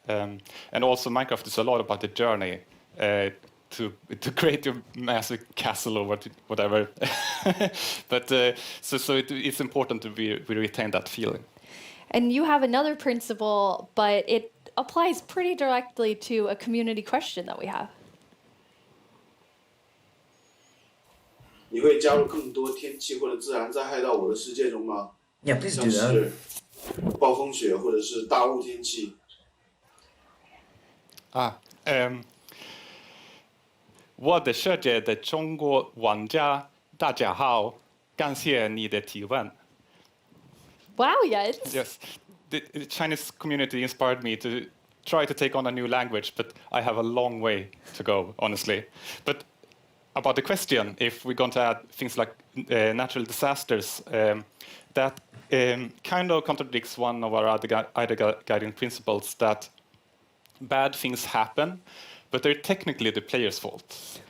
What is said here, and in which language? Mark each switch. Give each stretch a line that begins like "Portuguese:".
English: And also Minecraft is a lot about the journey to create your massive castle or whatever. But so it's important to we retain that feeling. And you have another principle, but it applies pretty directly to a community question that we have.
Chinese: 你会加入更多天气或者自然灾害到我的世界中吗？
English: Yeah, please do that.
Chinese: 像是暴风雪或者是大雾天气。我的世界的中国玩家大家好，感谢你的提问。
English: Wow, yes. Yes, the Chinese community inspired me to try to take on a new language, but I have a long way to go, honestly. But about the question, if we're going to add things like natural disasters, that kind of contradicts one of our other guiding principles, that bad things happen, but they're technically the player's fault.